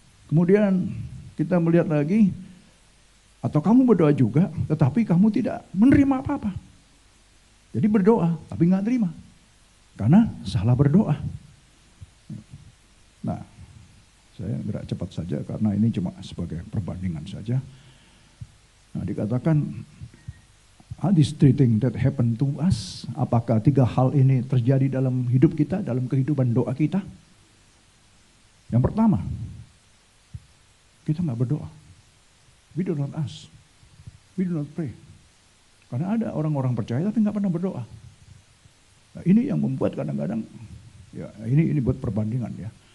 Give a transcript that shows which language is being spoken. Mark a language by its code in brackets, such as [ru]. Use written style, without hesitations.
[id] Kemudian kita melihat lagi, atau kamu berdoa juga, tetapi kamu tidak menerima apa-apa. Jadi berdoa, tapi nggak terima. Karena salah berdoa. Nah, saya gerak cepat saja karena ini cuma sebagai perbandingan saja. Nah, dikatakan, [en] are these 3 things that happen to us? [id] Apakah 3 hal ini terjadi dalam hidup kita, dalam kehidupan doa kita? Yang pertama, kita nggak berdoa. [en] We do not ask. We do not pray. [id] Karena ada orang-orang percaya tapi nggak pernah berdoa. Nah, ini yang membuat kadang-kadang, ya ini buat perbandingan ya.